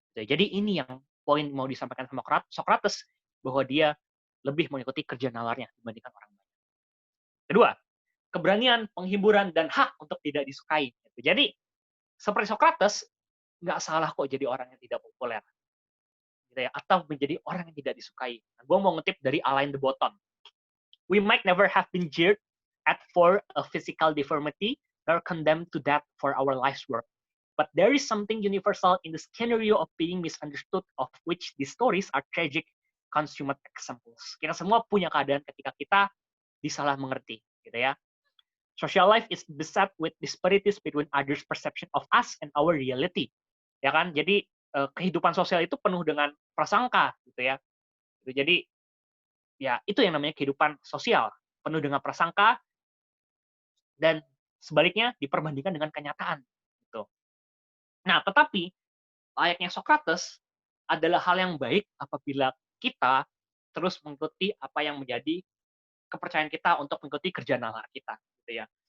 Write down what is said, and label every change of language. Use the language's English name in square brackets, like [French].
[Indonesian] Jadi ini yang poin mau disampaikan sama Socrates, bahwa dia lebih mengikuti kerja nalarnya dibandingkan orang banyak. Kedua, keberanian, penghiburan, dan hak untuk tidak disukai. Jadi, seperti Socrates, nggak salah kok jadi orang yang tidak populer. Gitu ya, atau menjadi orang yang tidak disukai. Nah, gue mau ngutip dari Alain de Botton. [English] We might never have been jeered at for a physical deformity, nor condemned to death for our life's work. But there is something universal in the scenario of being misunderstood, of which these stories are tragic consummate examples. [Indonesian] Kita semua punya keadaan ketika kita disalah mengerti, gitu ya. [English] Social life is beset with disparities between others' perception of us and our reality. [Indonesian] Ya kan? Jadi kehidupan sosial itu penuh dengan prasangka, gitu ya. Jadi ya itu yang namanya kehidupan sosial, penuh dengan prasangka dan sebaliknya diperbandingkan dengan kenyataan, gitu. Nah, tetapi layaknya Socrates adalah hal yang baik apabila kita terus mengikuti apa yang menjadi kepercayaan kita untuk mengikuti kerja nalar kita, gitu ya.